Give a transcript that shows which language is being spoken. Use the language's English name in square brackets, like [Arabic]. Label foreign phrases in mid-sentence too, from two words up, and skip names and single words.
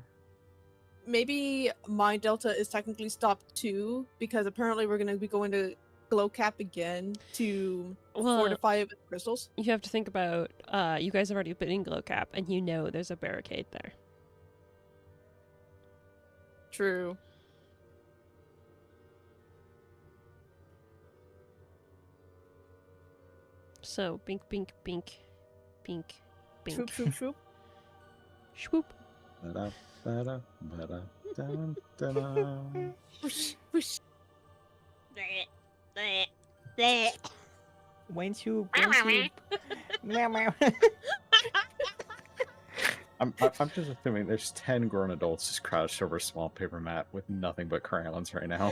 [English] Maybe Mind Delta is technically stop 2 because apparently we're going to be going to glow cap again to fortify it with crystals. You have to think about, you guys have already been in glow cap and you know there's a barricade there. True. So, bink, bink, bink, bink, bink. Swoop, swoop, swoop. Swoop. Ba-da, ba-da, ba-da, dun, dun, Whoosh, whoosh. Wayne Swoop, Wayne Swoop. Meow, meow. I'm just assuming there's 10 grown adults just crouched over a small paper mat with nothing but crayons right now.